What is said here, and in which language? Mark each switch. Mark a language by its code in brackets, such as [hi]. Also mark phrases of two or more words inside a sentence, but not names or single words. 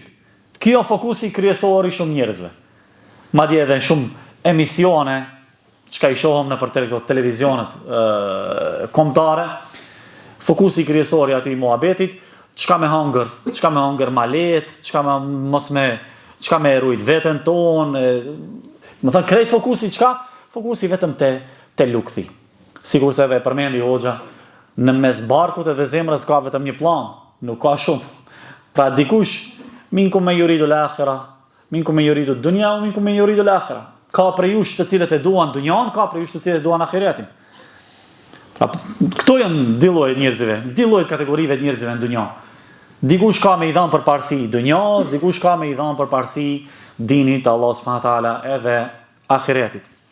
[sq] Kjo fokusi kryesor i shumë njerëzve. Madje edhe shumë emisione, çka i shohëm në për televizionet kombëtare, fokusi kryesor i atij muhabetit, çka me hangër malet, çka me rujt veten tonë, më thënë krejt fokusi çka? Fokusi vetëm te lukthi. Sigur se edhe përmendi hoxha, në mes barkut edhe zemrës ka vetëm një plan, nuk ka shumë. Pra dikush, [ar] منكم من يريد الآخرة منكم من يريد الدنيا منكم من يريد الآخرة. [sq] Ka prej jush të cilët e duan dunjan, ka prej jush të cilët e duan ahiretin. Pra, këto janë dy lloje njerëzve, dy lloje kategorive të njerëzve në dunjan. Dikush ka me i dhanë përparësi dunjas, dikush ka me i dhanë përparësi dinit [ar] الله سبحانه وتعالى [sq] edhe ahiretit.